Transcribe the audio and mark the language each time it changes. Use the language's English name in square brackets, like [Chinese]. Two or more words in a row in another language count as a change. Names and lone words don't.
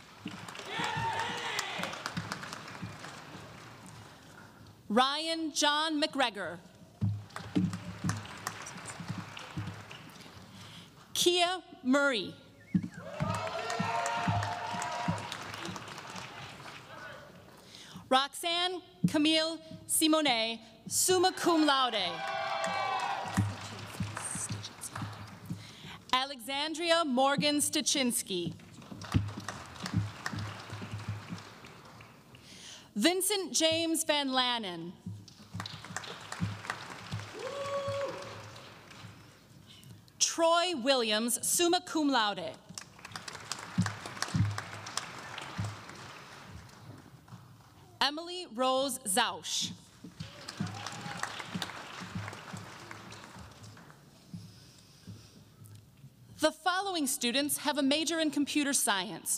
[English] Ryan John McGregor. Kia Murray. Roxanne Camille Simone, [Latin] summa cum laude. [English] Alexandria Morgan Stachinsky. Vincent James Van Lannen. Troy Williams, [Latin] summa cum laude. [English] Emily Rose Zausch. The following students have a major in computer science.